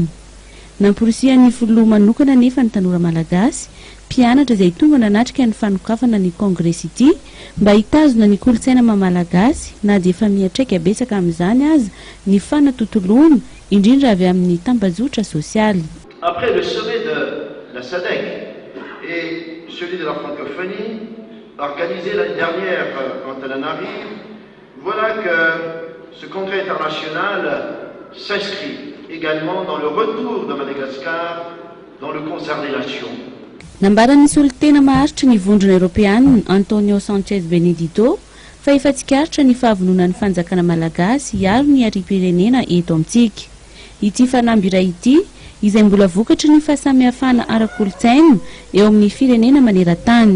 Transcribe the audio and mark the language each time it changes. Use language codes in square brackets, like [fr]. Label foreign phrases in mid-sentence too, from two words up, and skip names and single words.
[mg] Nampirisihan'ny filoha manokana nefa ny tanora malagasy mpianatra izay tonga nanatrika ny fanokafana ny kongresy ity mba hitazona ny kolontsaina malagasy na dia efa mihatraika betsaka amin'izany aza ny fanatotoloana indrindra avy amin'ny tambazotra sosialy. [fr] Après le sommet de la SADC et celui de la francophonie organisé l'année dernière en Antananarivo, voilà que ce congrès international s'inscrit également dans le retour de Madagascar dans le concert des nations. [mg] Nambaran'ny solitena maharitra ny vondrona Europeanina Antonio Sanchez Benedito fa efa tsikaritra ny fahavononan'ny fanjakana malagasy hiaro ny arim-pirenena eto amintsika. Ity fanamby iray ity izay mbola vokatra ny fahasamihafana ara-kolontsaina eo amin'ny firenena maneran-tany.